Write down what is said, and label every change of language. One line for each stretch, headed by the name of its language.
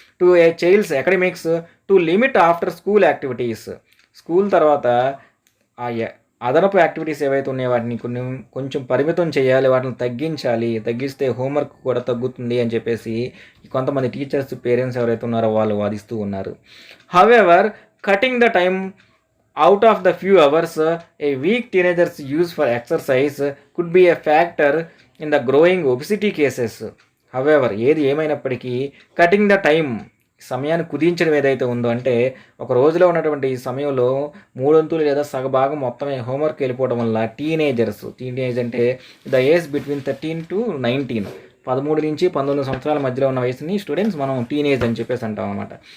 English: To a child's academics to limit after school activities.
Telugu: School తర్వాత ఆ అదనపు activities ఏవైతే ఉన్నాయో వాటిని కొంచెం పరిమితం చేయాలి, వాటిని తగ్గిస్తే హోంవర్క్ కూడా తగ్గుతుంది అని చెప్పేసి కొంతమంది టీచర్స్, పేరెంట్స్ ఎవరైతే ఉన్నారో వాళ్ళు వాదిస్తూ ఉన్నారు.
English: However cutting the time out of the few hours a week teenagers use for exercise could be a factor in the growing obesity cases. However,
Telugu: ఏది ఏమైనప్పటికీ
English: cutting the time,
Telugu: సమయాన్ని కుదించడం ఏదైతే ఉందో, అంటే ఒక రోజులో ఉన్నటువంటి ఈ సమయంలో 3 వంతులు లేదా సగభాగం మొత్తమే హోంవర్క్ వెళ్ళిపోవడం వల్ల టీనేజ్ అంటే
English: the age between 13 to 19,
Telugu: 13 నుంచి 19 సంవత్సరాల మధ్యలో ఉన్న వయసుని స్టూడెంట్స్ మనం టీనేజ్ అని చెప్పేసి అంటాం అనమాట.